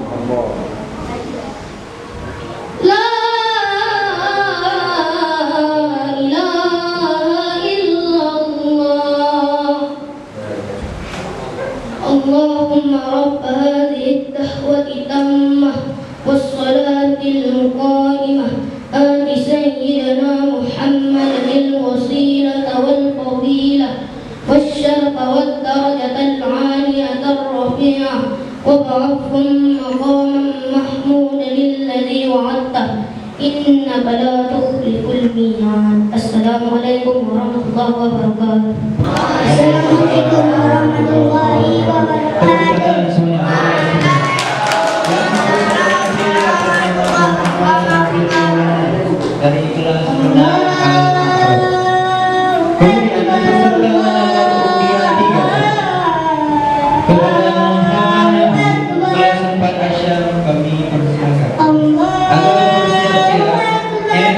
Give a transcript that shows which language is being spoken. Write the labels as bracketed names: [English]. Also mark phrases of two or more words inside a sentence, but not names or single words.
[Arabic] لا إله إلا الله. اللهم رب هذه الدعوة التامة والصلاة القائمة آت سيدنا محمدا الوسيلة والفضيلة والشرف والدرجة العالية الرفيعة وابعثهم مقاما محمودا الذي وعدته إنك لا تخلف الميعاد. السلام عليكم ورحمة الله وبركاته السلام عليكم ورحمة الله وبركاته. [Indonesian] Dari kelas menang kemudian peserta nomor undian 3 kepada Muhammad kelas 4 Asyam kami persilakan agar bersiap-siap M.